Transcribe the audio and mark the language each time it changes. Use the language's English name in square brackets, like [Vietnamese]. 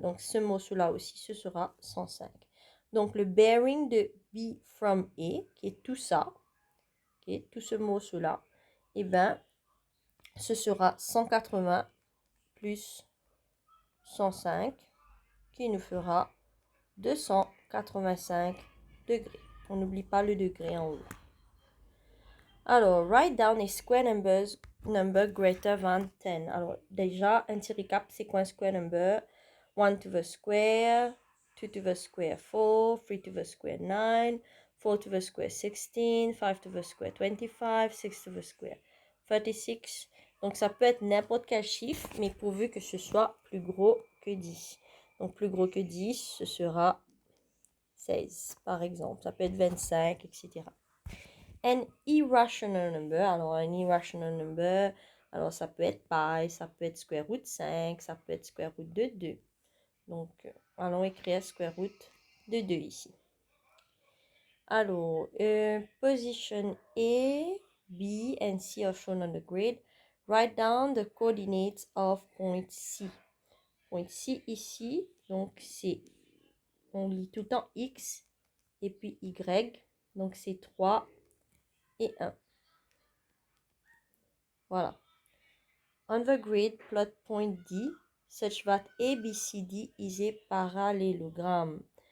[French] Donc, ce morceau-là aussi, ce sera 105. Donc, le bearing de B from A, qui est tout ça, qui est tout ce morceau-là, eh bien, ce sera 180 plus 105, qui nous fera 285 degrés. On n'oublie pas le degré en haut. Alors, [English] write down a square number greater than 10. [French] Alors, déjà, un petit récap, c'est quoi un square number? [English] 1 to the square, 2 to the square 4, 3 to the square 9, 4 to the square 16, 5 to the square 25, 6 to the square 36. [French] Donc, ça peut être n'importe quel chiffre, mais pourvu que ce soit plus gros que 10. Donc, plus gros que 10, ce sera 16, par exemple. Ça peut être 25, etc. An irrational number, alors un irrational number, alors ça peut être pi, ça peut être square root 5, ça peut être square root de 2. Donc, allons écrire square root de 2 ici. [English] Alors, position A, B, and C are shown on the grid. Write down the coordinates of point C. [French] Point C ici, donc c'est, on lit tout le temps X et puis Y, donc c'est 3 et 1. [English] Voilà. On the grid, plot point D such that ABCD is a parallélogramme.